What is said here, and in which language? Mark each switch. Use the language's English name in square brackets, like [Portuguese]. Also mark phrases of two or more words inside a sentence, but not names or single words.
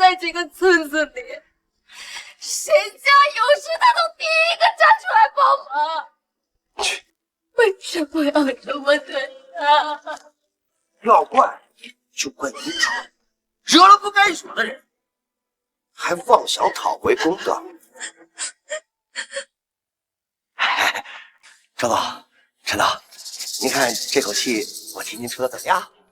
[Chinese] 在這個村子裡，誰家有事他都第一個站出來幫忙，為什麼要這麼對他？要怪就怪你蠢，惹了不該惹的人，還妄想討回公道。周總，陳導，您看這口氣我替您出的怎麼樣？